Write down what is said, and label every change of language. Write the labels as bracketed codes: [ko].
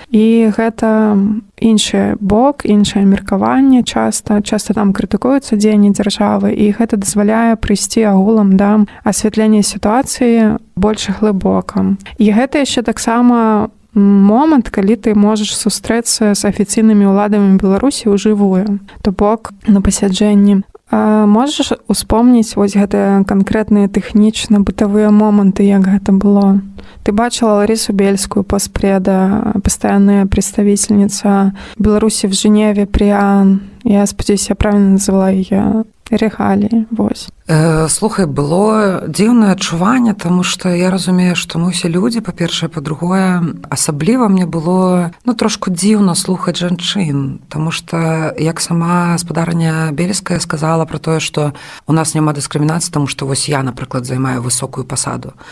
[be] І гэта іншы бок, іншае меркаванне часта там крытыкуюцца дзеянні дзяржавы, і гэта дазваляе прыйсці агулам да асвятлення сітуацыі больш глыбока. І гэта яшчэ таксама момант, калі ты можаш сустрэцца з афіцыйнымі ўладамі Беларусі ўжывую, то бок на пасяджэнні. Можаш успомніць вось гэтыя канкрэтныя тэхнічна-бытавыя моманты, як гэта было? Ты бачила [ru] Ларису Бельскую, постпреда, постоянная представительница Беларуси в Женеве при АН. [be] Я спадзяюсь, я [ru] правильно назвала ее [be] регалії. Вось. Слухай, было дзіўнае адчуванне, таму што я разумею, што мы ўсе людзі, па-першае, па-другое, асабліва мне было трошку дзіўна слухаць жанчын, таму што як сама гаспадарыня Бельская сказала пра тое, што у нас няма дыскрымінацыі, таму што вось я, напрыклад, займаю высокую пасаду.